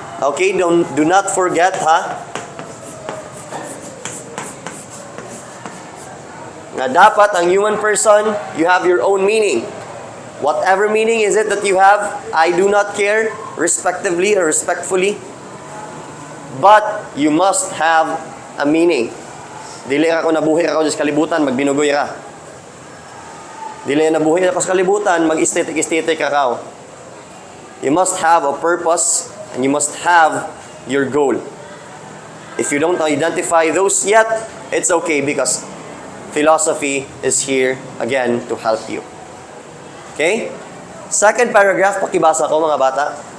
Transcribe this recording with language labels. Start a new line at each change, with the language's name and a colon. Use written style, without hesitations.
English: Okay, do not forget na dapat ang human person, you have your own meaning. Whatever meaning is it that you have, I do not care, respectively or respectfully. But you must have a meaning.
Cebuano: Dili ako nabuhi ako sa kalibutan, magbinugoy ka. Dili nabuhi ako sa kalibutan, mag-estetik ka.
English: You must have a purpose and you must have your goal. If you don't identify those yet, it's okay because philosophy is here again to help you. Okay? Second paragraph,
Cebuano: pakibasa ko mga bata.